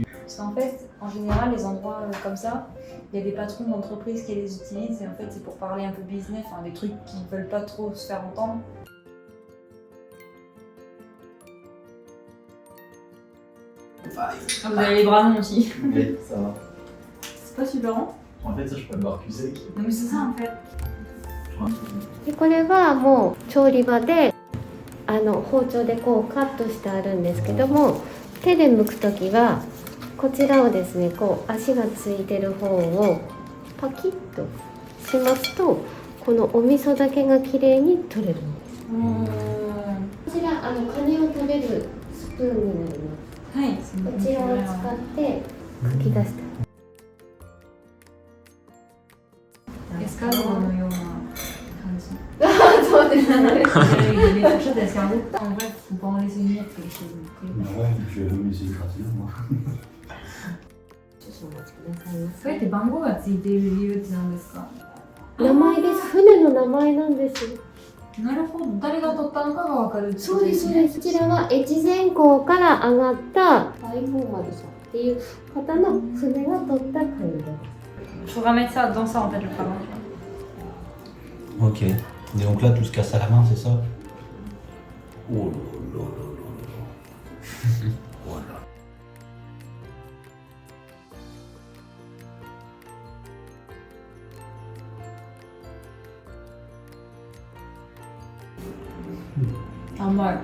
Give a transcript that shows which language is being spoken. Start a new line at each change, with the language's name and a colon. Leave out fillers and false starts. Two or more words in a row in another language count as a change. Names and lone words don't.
French: Parce qu'en fait, en général, les endroits comme ça, il y a des patrons d'entreprise qui les utilisent et en fait c'est pour parler un peu business, enfin des trucs qui veulent pas trop se faire entendre. Ah, vous avez les bras longs aussi. Oui, ça va. C'est pas super long. En fait, ça, je peux le boire plus sec. Non mais c'est ça en fait.
Japanese: でこれはもう調理場で包丁でこうカットしてあるんですけども、手で剥くときはこちらをですねこう足がついてる方をパキッとしますとこのお味噌だけがきれいに取れるんです。こちらカニを食べるスプーンになります。はい。こちらを使ってかき出して。エスカルゴのような感じ。そうですね。
French: Les fourchettes d'escargot. En vrai, faut pas en laisser venir que les choses me plaisent. Ouais, je vais me laisser gratter, moi.
Japanese: 少々お待ちくださいませ。それって番号がついている理由って何ですか？名前です。船の名前なんです。なるほど。誰が取ったのかがわかるってそうです、ことですね。そうです。こちらは越前港から上がった大本丸さんっていう方の船が取ったカニです。
French: Faudra mettre ça dans ça en fait le travail. Ok. Et donc là, tout se casse à la main, c'est ça? Oh là là là là là. Voilà. Ah ouais.